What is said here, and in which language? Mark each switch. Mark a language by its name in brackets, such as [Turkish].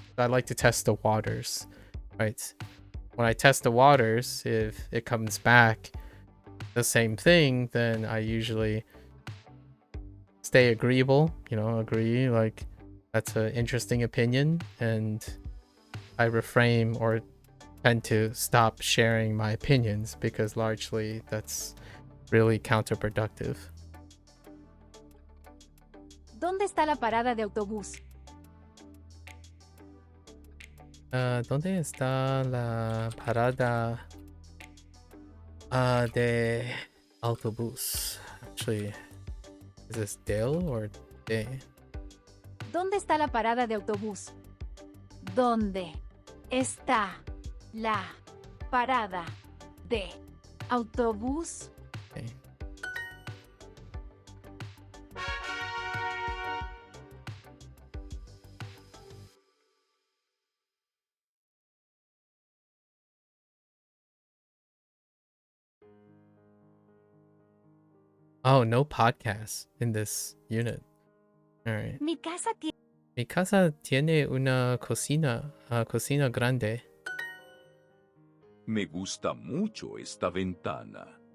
[English] So I like to test the waters, right? When I test the waters, if it comes back the same thing, then I usually stay agreeable, agree, like that's an interesting opinion, and I refrain or tend to stop sharing my opinions because largely that's really counterproductive. [Spanish] ¿Dónde está la parada de autobús? ¿Dónde está la parada de autobús? [English] Actually, is this del or de? [Spanish] ¿Dónde está la parada de autobús? ¿Dónde está la parada de autobús? [English] Okay. Oh, no podcasts in this unit. All right. [Spanish] Mi casa tiene una cocina grande. Me gusta mucho esta ventana.